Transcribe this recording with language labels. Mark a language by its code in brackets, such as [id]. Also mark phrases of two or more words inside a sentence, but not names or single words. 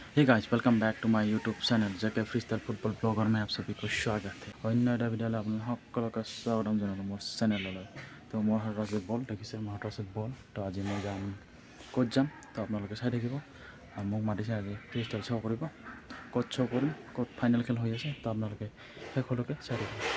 [en] Guys welcome back to my YouTube channel जेके फ्रीस्टाइल फुटबॉल ब्लॉगर [hi] में आप सभी को स्वागत है। [as] अन्य এটা ভিডিওলৈ আপোনালোক সকলোকে স্বাগতম জনালো মোৰ চেনেললৈ। তো মোৰ হাতত আছে বল দেখিছে মোৰ হাতত আছে বল। তো আজি মই যাম কোচ যাম তো আপোনালোকে চাই থাকিব। মোক মাতিছে আজি ফ্ৰীষ্টাইল শ্ব' কৰিব কোচ শ্ব' কৰিম কোচ ফাইনেল খেল হৈ আছে তো আপোনালোকে শেষলৈকে চাই থাকিব।